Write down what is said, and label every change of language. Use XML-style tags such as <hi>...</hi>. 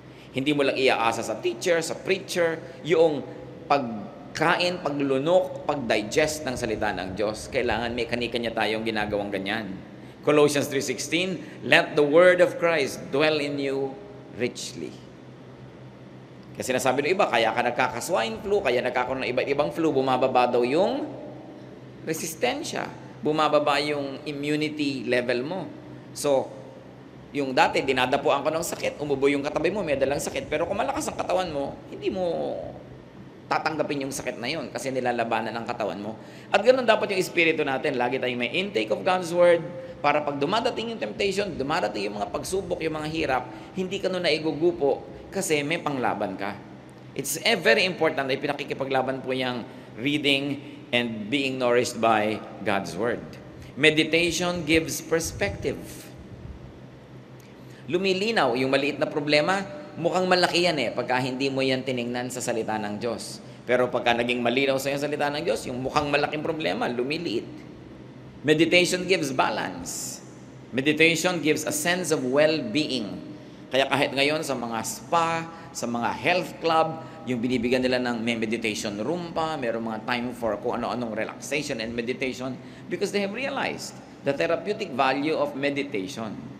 <tl>Hindi mo lang iaasa sa teacher, sa preacher, yung pagkain, paglunok, pag-digest ng salita ng Diyos. Kailangan may kanya-kanya tayong ginagawang ganyan.</tl> <en>Colossians 3:16, let the word of Christ dwell in you richly.</en> <tl>Kasi nasabi ng iba, kaya ka nagkaka-swine flu, kaya nagkakaroon ng iba't ibang flu, bumababa daw yung resistensya. Bumababa yung immunity level mo. So, yung dati, dinadapuan ko ng sakit, umubo yung katabi mo, may dalang sakit. Pero kung malakas ang katawan mo, hindi mo tatanggapin yung sakit na yun kasi nilalabanan ng katawan mo. At ganoon dapat yung espiritu natin. Lagi tayong may</tl> <en>intake of God's Word</en> <tl>para pag dumadating yung temptation, dumadating yung mga pagsubok, yung mga hirap, hindi ka nun naigugupo kasi may panglaban ka.</tl> <en>It's very important</en> <tl>na pinakikipaglaban po yung</tl> <en>reading and being nourished by God's Word. Meditation gives perspective.</en> <tl>Lumilinaw yung maliit na problema, mukhang malaki yan pagka hindi mo yan tiningnan sa salita ng Diyos. Pero pagka naging malinaw sa yung salita ng Diyos, yung mukhang malaking problema, lumiliit.</tl> <en>Meditation gives balance. Meditation gives a sense of well-being.</en> <tl>Kaya kahit ngayon sa mga spa, sa mga health club, yung binibigyan nila ng may meditation room pa, mayroong mga time for kung ano-anong</tl> <en>relaxation and meditation because they have realized the therapeutic value of meditation.</en>